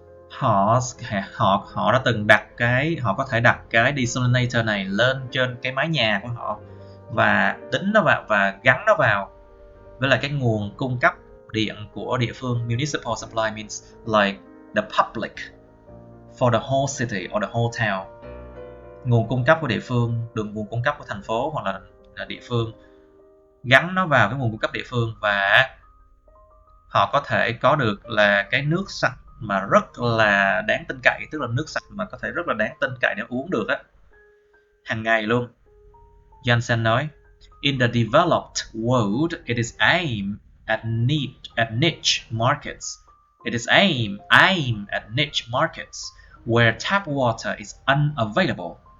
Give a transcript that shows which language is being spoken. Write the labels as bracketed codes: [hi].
[vi] Họ đã từng họ có thể đặt cái desalinator này lên trên cái mái nhà của họ và đính nó vào và gắn nó vào với lại cái nguồn cung cấp điện của địa phương. [en] Municipal supply means like the public for the whole city or the whole town. [vi] Nguồn cung cấp của địa phương, nguồn cung cấp của thành phố hoặc là địa phương, gắn nó vào cái nguồn cung cấp địa phương, và họ có thể có được là cái nước sạch mà rất là đáng tin cậy, tức là nước sạch mà có thể rất là đáng tin cậy để uống được á, hàng ngày luôn. [en] Johnson [vi] nói, [en] in the developed world, it is aimed at niche markets. It is aimed at niche markets where tap water is unavailable.